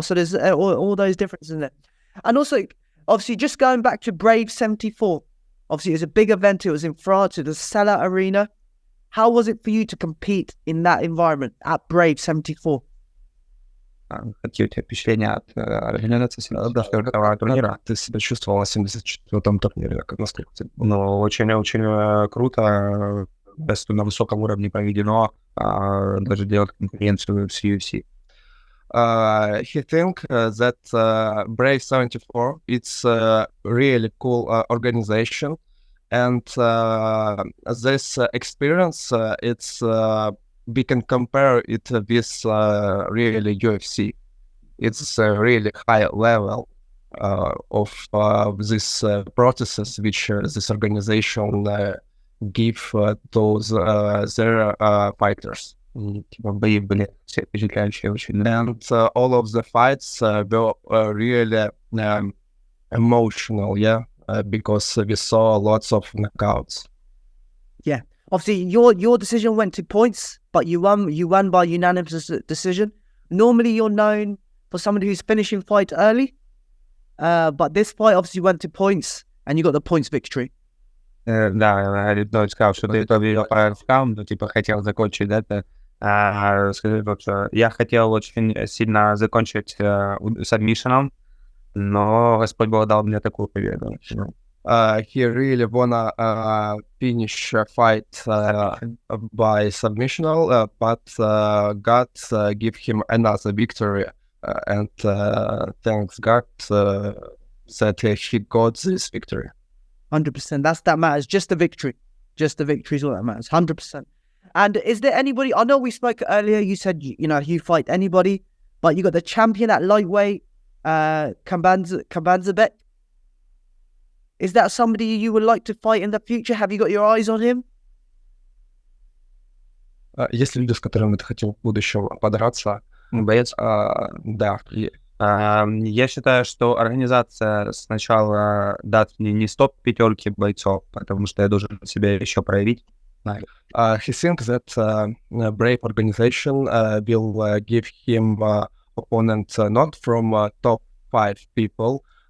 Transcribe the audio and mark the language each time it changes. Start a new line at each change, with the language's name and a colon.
English: So there's all those differences in there. And also, obviously, just going back to Brave 74. Obviously, it was a big event. It was in France. It was Sella Arena. How was it for you to compete in that environment at Brave 74?
Russian: Какие у тебя впечатления от организации 74-го турнира? Ты себя чувствовал на 74-м турнире? Насколько? Ну, очень круто. На высоком уровне проведено. Даже делать конкуренцию с UFC.
English: He think that Brave 74 it's a really cool organization, and this experience it's we can compare it with really UFC. It's a really high level of these processes which this organization give to their fighters.
Russian: Типа бои были все впечатляющие очень.
English: And all of the fights were really emotional, yeah, because we saw lots of knockouts. Yeah. Obviously, your decision went to points, but you won by unanimous decision. Normally, you're known for somebody who's finishing fight early, but this fight obviously went to points, and you got the points victory.
Russian: Да, Руднев сказал, что ты победил по раунду, типа хотел закончить это. Скажи, вот, я хотел очень сильно закончить сабмишеном, но Господь Бог дал мне такую победу.
English: He really wanna finish a fight by submissional, but God give him another victory, and thanks God that he got this victory. 100%. That matters. Just the victory. Just the victory is all that matters. 100%. And is there anybody? I know we spoke earlier. You said you fight anybody, but you got the champion at lightweight, Kambanzabek. Is that somebody you would like to fight in the future? Have you got your eyes on him?
Russian: Есть люди, с которыми ты хотел в будущем подраться? Боец? Да. Я считаю, что организация сначала даст мне не стоп-пятерки бойцов, потому что я должен себя еще проявить.
English: He thinks that Brave organization will give him opponent not from top 5 people.